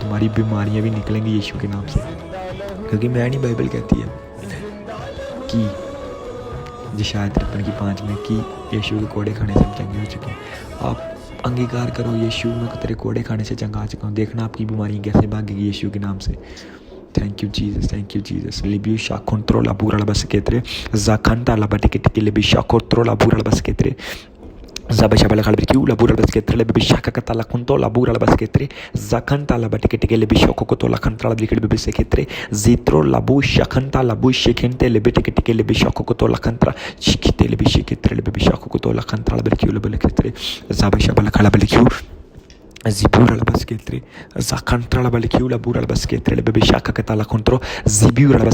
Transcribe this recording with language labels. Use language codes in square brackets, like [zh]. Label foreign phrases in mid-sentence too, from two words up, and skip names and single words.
[hi] तुम्हारी बीमारियाँ भी निकलेंगी यीशु के नाम से, क्योंकि मैं नहीं, बाइबल कहती है कि यशायाह 53:5 में कि यीशु के कोड़े खाने से हम चंगे हो चुके हैं। आप अंगीकार करो, यीशु मैं तेरे कोड़े खाने से चंगा आ चुका हूँ। देखना आपकी बीमारी कैसे भागेगी यीशु के नाम से। [en] Thank you Jesus, thank you Jesus. लिबी शाखोंत्रो लाबूरा बस केतरे जाखंता लाबाटे के लिबी शाखोंत्रो लाबूरा बस केतरे Zabasha bala kalbirkiu la bura basketre le bishaka katala kunto la bura la basketre zakanta la batikete le bishoko koto la kantala blikele be seketre zitro la busha kanta la bushe kente le betekete le bishoko koto la kantra chikite le bishiketre le bishoko koto la kantra la berkiu le belketre zabasha bala kalbirkiu Zibura la basketre zakantra la balikiu la bura la basketre le bishaka katala kontro zibura la